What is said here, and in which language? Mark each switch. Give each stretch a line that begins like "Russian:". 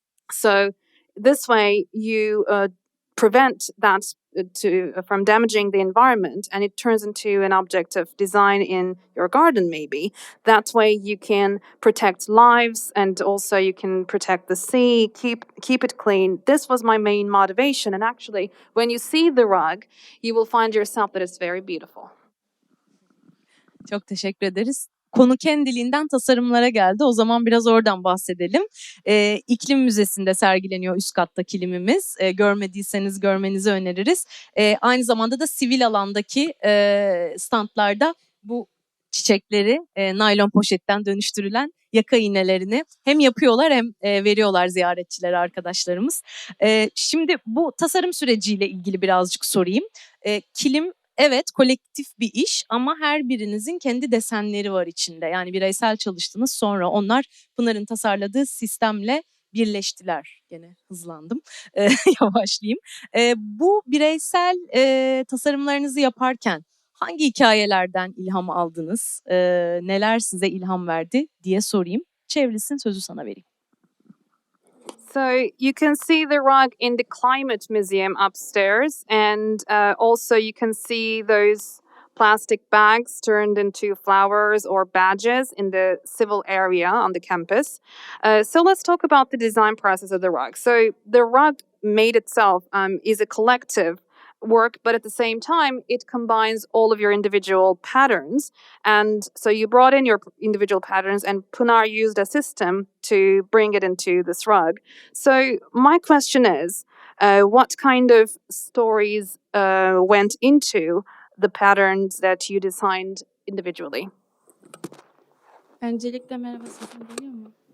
English: So this way you prevent that from damaging the environment, and it turns into an object of design in your garden maybe. That way you can protect lives, and also you can protect the sea, keep it clean. This was my main motivation, and actually when you see the rug, you will find yourself that it's very beautiful.
Turkish: Çok teşekkür ederiz. Konu kendiliğinden tasarımlara geldi. O zaman biraz oradan bahsedelim. İklim Müzesi'nde sergileniyor üst katta kilimimiz. Görmediyseniz görmenizi öneririz. Aynı zamanda da sivil alandaki standlarda bu çiçekleri naylon poşetten dönüştürülen yaka iğnelerini hem yapıyorlar hem veriyorlar ziyaretçilere arkadaşlarımız. Şimdi bu tasarım süreciyle ilgili birazcık sorayım. Kilim evet kolektif bir iş ama her birinizin kendi desenleri var içinde. Yani bireysel çalıştınız, sonra onlar Pınar'ın tasarladığı sistemle birleştiler. Gene hızlandım, yavaşlayayım. Bu bireysel tasarımlarınızı yaparken hangi hikayelerden ilham aldınız, neler size ilham verdi diye sorayım. Çevrilsin, sözü sana vereyim.
English: So you can see the rug in the Climate Museum upstairs, and also you can see those plastic bags turned into flowers or badges in the civil area on the campus. So let's talk about the design process of the rug. So the rug made itself is a collective work, but at the same time, it combines all of your individual patterns. And so you brought in your individual patterns, and Punar used a system to bring it into this rug. So my question is, what kind of stories went into the patterns that you designed individually?
Turkish: Öncelikle merhaba, sesim geliyor mu?